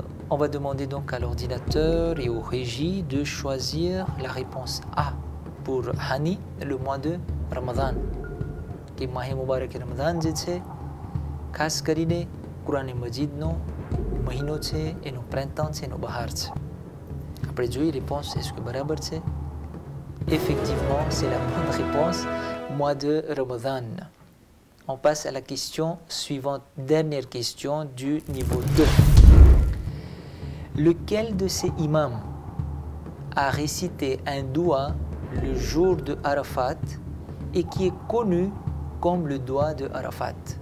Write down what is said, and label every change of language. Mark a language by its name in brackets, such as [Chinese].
[French] On va demander donc à l'ordinateur et au régie de choisir la réponse A pour Hani, le mois de Ramadan. [Gujarati] કે માહી મુબારક રમઝાન જે છે ખાસ કરીને કુરાન મજીદનો મહિનો છે, એનો પ્રાંતાં છે, એનો બહાર છે. આપણે જોઈએ réponse, est-ce que બરાબર છે? [French] Effectivement, c'est la bonne réponse, mois de Ramadan. On passe à la question suivante, dernière question du niveau 2. Lequel de ces imams a récité un doua le jour de Arafat et qui est connu comme le doua de Arafat?